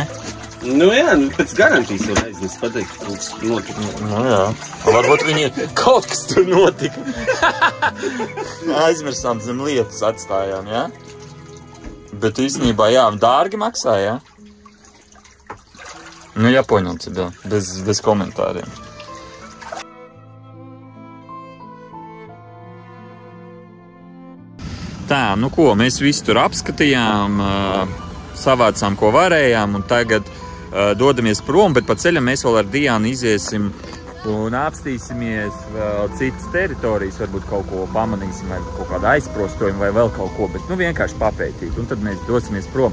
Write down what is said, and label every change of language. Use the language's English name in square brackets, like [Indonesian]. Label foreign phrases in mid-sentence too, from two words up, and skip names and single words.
[Latvian] Nu jā, pēc garantijas jau aiznes pateikt, ka kaut kas notika. Nu jā, varbūt viņi kaut kas tur notika. Aizmirsām zem lietas atstājām, jā? Bet īstenībā, jā, dārgi maksā, jā? Nu, [Russian] я понял тебя, без комментариев. [Latvian] Tā, nu ko, mēs visu tur apskatījām, savācām, ko varējām, un tagad dodamies prom, bet pa ceļam mēs vēl ar Diānu iziesim un apstīsimies vēl citas teritorijas, varbūt kaut ko pamanīsim, vai kaut kādu aizprostojumu, vai vēl kaut ko, bet nu vienkārši papētīt, un tad mēs dosimies prom.